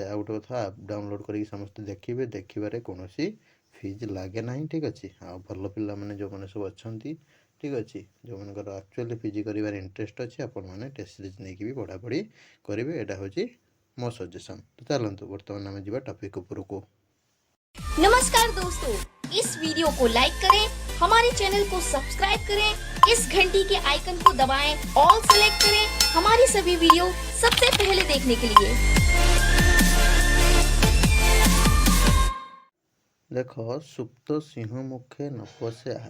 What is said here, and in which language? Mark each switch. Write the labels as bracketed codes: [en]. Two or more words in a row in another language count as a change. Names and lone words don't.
[or] ଆଉ ଗୋଟେ କଥା, [en] app download [or] କରିକି ସମସ୍ତେ ଦେଖିବେ, ଦେଖିବାରେ କୌଣସି ଫିଜ୍ ଲାଗେ ନାହିଁ। ଠିକ୍ ଅଛି। ଆଉ ଭଲ ପିଲାମାନେ ଯେଉଁମାନେ ସବୁ ଅଛନ୍ତି, ଠିକ୍ ଅଛି, ଯେଉଁମାନଙ୍କର [en] actually PG [or] କରିବାରେ ଇଣ୍ଟରେଷ୍ଟ ଅଛି, ଆପଣମାନେ [en] test series [or] ନେଇକି ବି ପଢ଼ାପଢ଼ି କରିବେ। ଏଇଟା ହେଉଛି ମୋ ସଜେସନ୍। ତ ଚାଲନ୍ତୁ ବର୍ତ୍ତମାନ ଆମେ ଯିବା ଟପିକ୍ ଉପରକୁ। [hi] नमस्कार दोस्तों, इस वीडियो को लाइक करें, हमारे चैनल को सब्सक्राइब करें, इस घंटी के आइकन को दबाएं, [en] all select [hi] करें हमारी सभी वीडियो सबसे पहले देखने के लिए। देख सुप्त सिंह मुखे न पशे आहार।